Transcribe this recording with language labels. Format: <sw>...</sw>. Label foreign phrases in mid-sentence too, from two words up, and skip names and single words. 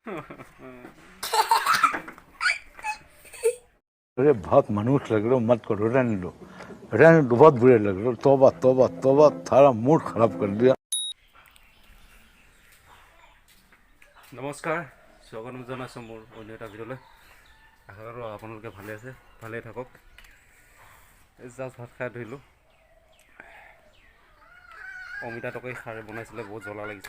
<hi>अरे बहुत मनुष्य लग रहे हो, मत करो, रहने दो, बहुत बुरे लग रहे हो। तौबा तौबा तौबा, थारा मूड खराब कर दिया।</hi> <as>নমস্কাৰ, স্বাগতম জনাইছোঁ মোৰ অন্য এটা ভিডিঅ'লৈ। আশা কৰোঁ আপোনালোকে ভালে আছে, ভালেই থাকক। জাষ্ট ভাত খাই ধৰিলোঁ। অমিতা তৰকাৰী খাৰে বনাইছিলে, বহুত জ্বলা লাগিছে।</as>